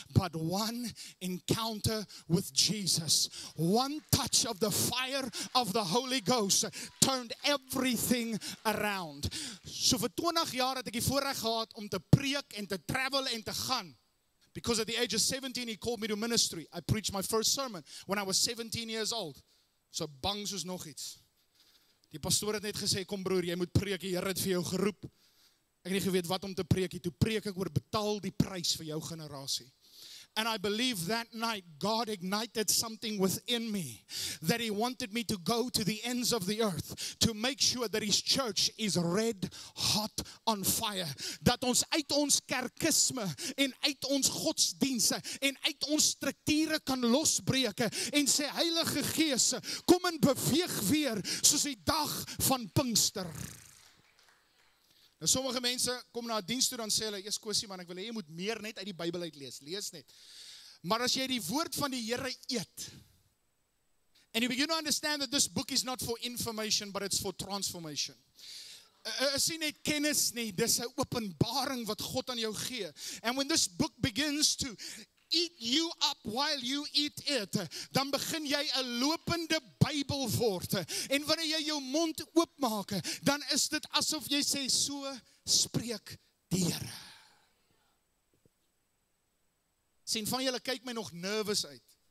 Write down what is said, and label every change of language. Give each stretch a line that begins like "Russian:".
English: But one encounter with Jesus, one touch of the fire of the Holy Ghost turned everything around.
Afrikaans: So vir 20 jaar het ek die voorreg gehad om te preek en te travel en te gaan.
English: Because at the age of 17, he called me to ministry. I preached my first sermon when I was 17 years old.
Afrikaans: So bang soos nog iets. Die pastoor het net gesê, kom broer, jy moet preek, die Here het vir jou geroep. Ek het nie geweet wat om te preek, toe preek ek oor betaal die prys vir jou generasie.
English: And I believe that night, God ignited something within me, that He wanted me to go to the ends of the earth, to make sure that His church is red hot on fire.
Afrikaans: Dat ons uit ons kerkisme, en uit ons godsdienste, en uit ons strukture kan losbreek, en sê, Heilige Gees, kom en beweeg weer, soos die dag van Pinkster. Nou sommige mense kom na 'n diens toe, dan sê hulle, eers Kosie man, ek wil hê jy moet meer net uit die Bybel uit lees net. Maar as jy die woord van die Here eet,
English: and you begin to understand that this book is not for information, but it's for transformation.
Afrikaans: Is nie net kennis nie, dis 'n openbaring wat God aan jou gee.
English: And when this book begins to eat you up while you eat it,
Afrikaans: dan begin jy 'n lopende Bybel word. En wanneer jy jou mond oopmaak, dan is dit asof jy sê, so spreek die Here. Sien, van julle kyk my nog nervous uit.